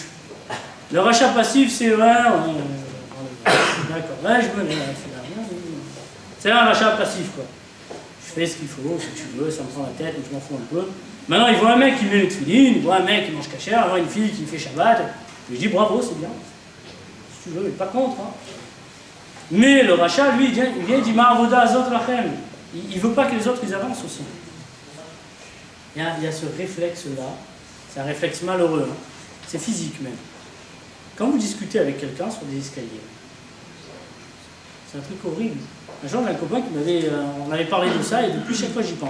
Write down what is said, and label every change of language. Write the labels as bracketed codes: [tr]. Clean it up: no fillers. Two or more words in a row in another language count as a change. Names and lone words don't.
[fr] Le rachat passif, c'est d'accord, ouais, je me lève, c'est un rachat passif, quoi. Je fais ce qu'il faut, si tu veux, ça me prend la tête, mais je m'en fous un peu. Maintenant, il voit un mec qui met les tefilines, il voit un mec qui mange cachère, il voit une fille qui fait Shabbat. Je lui dis bravo, c'est bien. Si tu veux, il n'est pas contre. Hein. Mais le rachat, lui, il vient il dit [he] מה העבודה הזאת לכם. [fr] Il ne veut pas que les autres ils avancent aussi. Il y a ce réflexe-là, c'est un réflexe malheureux, hein. C'est physique même. Quand vous discutez avec quelqu'un sur des escaliers, c'est un truc horrible. Un jour, j'ai un copain qui on avait parlé de ça et depuis chaque fois j'y pense.